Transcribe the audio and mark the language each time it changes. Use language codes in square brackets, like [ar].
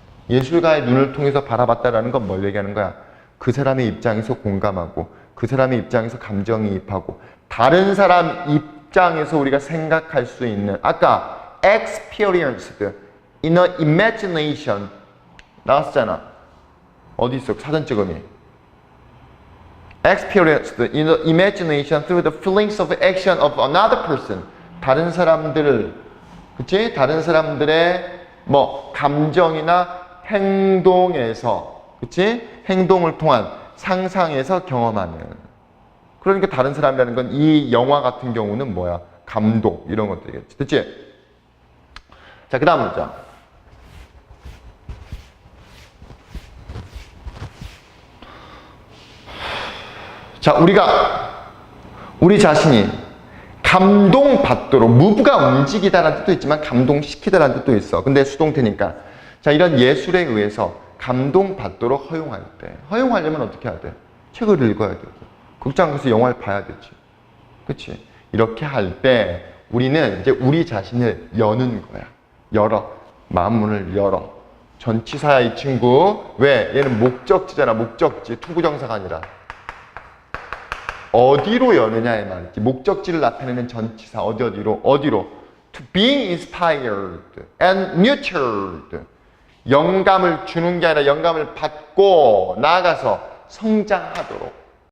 [ko] 예술가의 눈을 통해서 바라봤다라는 건 뭘 얘기하는 거야? 그 사람의 입장에서 공감하고 그 사람의 입장에서 감정이입하고 다른 사람 입장에서 우리가 생각할 수 있는 아까 [en] experienced in a imagination [ko] 나왔잖아. 어디 있어? 사전적 의미. [en] experienced in the imagination through the feelings of action of another person. [ko] 다른 사람들을, 그치? 다른 사람들의 뭐 감정이나 행동에서, 그치? 행동을 통한 상상에서 경험하는. 그러니까 다른 사람이라는 건 이 영화 같은 경우는 뭐야? 감동 이런 것들이겠지. 됐지? 자, 그 다음 문장. 자, 우리 자신이 감동받도록, 무브가 움직이다라는 뜻도 있지만 감동시키다라는 뜻도 있어. 근데 수동태니까. 자, 이런 예술에 의해서 감동받도록 허용할 때. 허용하려면 어떻게 해야 돼? 책을 읽어야 되고, 극장 가서 영화를 봐야 되지. 그치? 이렇게 할 때 우리는 이제 우리 자신을 여는 거야. 열어. 마음문을 열어. 전치사야, 이 친구. 왜? 얘는 목적지잖아. 목적지. 투부정사가 아니라. 어디로 여느냐의 말이지. 목적지를 나타내는 전치사. 어디로? [en] To being inspired and nurtured. [ko] 영감을 주는 게 아니라 영감을 받고 나아가서 성장하도록.